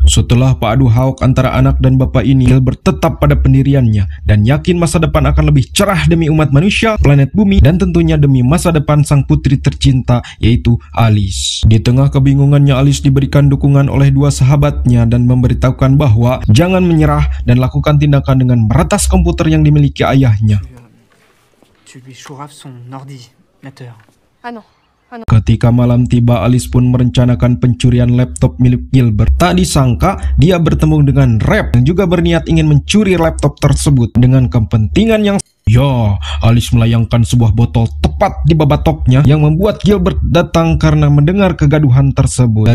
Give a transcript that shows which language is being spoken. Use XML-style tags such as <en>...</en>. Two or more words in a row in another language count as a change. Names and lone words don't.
<id>Setelah padu hauk antara anak dan bapak ini, Gilbert tetap pada pendiriannya dan yakin masa depan akan lebih cerah demi umat manusia, planet bumi, dan tentunya demi masa depan sang putri tercinta, yaitu Alice. Di tengah kebingungannya, Alice diberikan dukungan oleh dua sahabatnya dan memberitahukan bahwa jangan menyerah dan lakukan tindakan dengan meretas komputer yang dimiliki ayahnya.</id> <fr>Tu lui chouraves son ordinateur. Ah non.</fr> <id>Ketika malam tiba, Alice pun merencanakan pencurian laptop milik Gilbert. Tak disangka, dia bertemu dengan Rep yang juga berniat ingin mencuri laptop tersebut dengan kepentingan yang... Ya, Alice melayangkan sebuah botol tepat di babatoknya yang membuat Gilbert datang karena mendengar kegaduhan tersebut.</id>